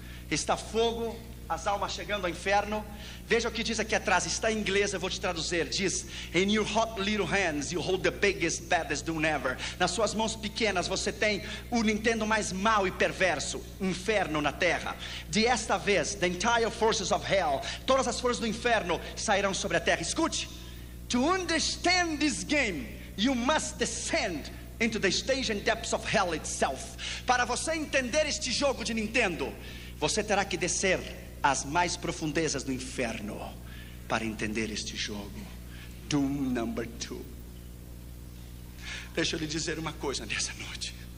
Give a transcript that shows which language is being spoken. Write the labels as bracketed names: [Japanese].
[Portuguese] Está fogo, as almas chegando ao inferno. Veja o que diz aqui atrás, está em inglês, eu vou te traduzir. [English] Diz: In your hot little hands you hold the biggest, baddest doom ever. [Portuguese] Nas suas mãos pequenas você tem o Nintendo mais mau e perverso, inferno na terra. De esta vez, [English] the entire forces of hell, [Portuguese] todas as forças do inferno sairão sobre a terra. [English] Escute: To understand this game, you must descend into the stage and depths of hell itself. [Portuguese] Para você entender este jogo de Nintendo, você terá que descer às mais profundezas do inferno para entender este jogo. Doom number 2. Deixa eu lhe dizer uma coisa nessa noite.